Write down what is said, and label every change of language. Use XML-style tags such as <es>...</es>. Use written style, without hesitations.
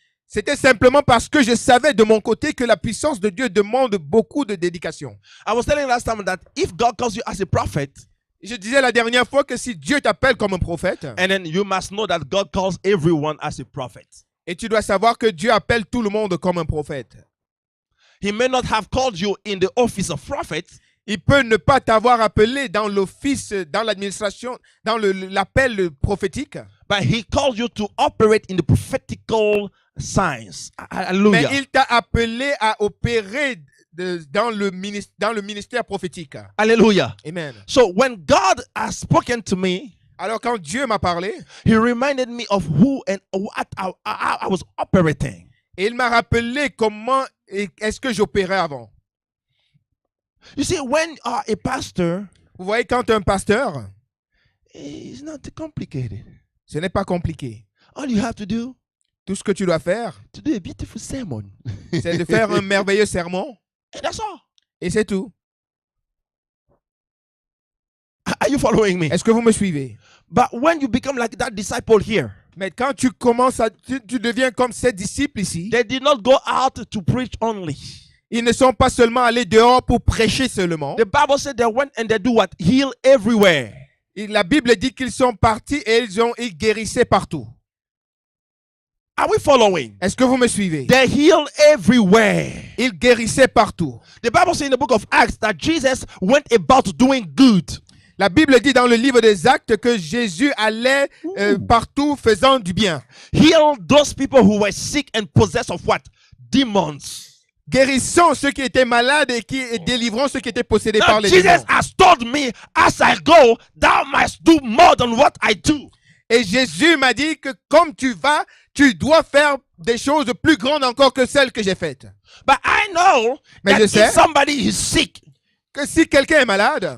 <fr>c'était simplement parce que je savais de mon côté que la puissance de Dieu demande beaucoup de dédication.</fr> <en>I was telling last time that if God calls you as a prophet,</en> <fr>Je disais la dernière fois que si Dieu t'appelle comme un prophète,</fr> <en>and then you must know that God calls everyone as a prophet.</en> <fr>et tu dois savoir que Dieu appelle tout le monde comme un prophète.</fr> <en>He may not have called you in the office of prophet,</en> <fr>Il peut ne pas t'avoir appelé dans l'office, dans l'administration, dans l'appel prophétique,</fr> <en>but he called you to operate in the prophetical signs.</en> <fr>mais</fr> <en>Hallelujah.</en> <fr>il t'a appelé à opérer dans le ministère prophétique.</fr> <en>Hallelujah. Amen. So when God has spoken to me,</en> <fr>Alors quand Dieu m'a parlé,</fr> <en>he reminded me of who and what I was operating.</en> <fr>et il m'a rappelé comment est-ce que j'opérais avant.</fr> <en>You see, when you are a pastor,</en> <fr>Vous voyez, quand tu es un pasteur,</fr> <en>it's not complicated.</en> <fr>ce n'est pas compliqué.</fr> <en>All you have to do</en> <fr>Tout ce que tu dois faire,</fr> <en>to do a beautiful sermon.</en> <fr>c'est de faire un merveilleux sermon,</fr> <en>And that's all.</en> <fr>et c'est tout.</fr> <en>Are you following me?</en> <fr>Est-ce que vous me suivez?</fr> <en>But when you become like that disciple here,</en> <fr>Mais quand tu deviens comme ces disciples ici,</fr> <en>they did not go out to preach only.</en> <fr>ils ne sont pas seulement allés dehors pour prêcher seulement.</fr> <en>The Bible said they went and they do what? Heal everywhere.</en> <fr>Et la Bible dit qu'ils sont partis et ils guérissaient partout.</fr> <en>Are we following?</en> <fr>Est-ce que vous me suivez?</fr> <en>They heal everywhere.</en> <fr>Ils guérissaient partout.</fr> <en>The Bible says in the book of Acts that Jesus went about doing good.</en> <fr>La Bible dit dans le livre des Actes que Jésus allait partout faisant du bien.</fr> <en>Heal those people who were sick and possessed of what? Demons.</en> <fr>Guérissant ceux qui étaient malades et délivrant ceux qui étaient possédés</fr> <en>Now,</en> <fr>par les</fr> <en>Jesus</en> <fr>démons.</fr> <en>has told me, as I go, thou must do more than what I do.</en> <fr>Et Jésus m'a dit que comme tu vas, tu dois faire des choses plus grandes encore que celles que j'ai faites.</fr> <en>But I know</en> <fr>Mais</fr> <en>that</en> <fr>je sais</fr> <en>if somebody is sick,</en> <fr>que si quelqu'un est malade</fr>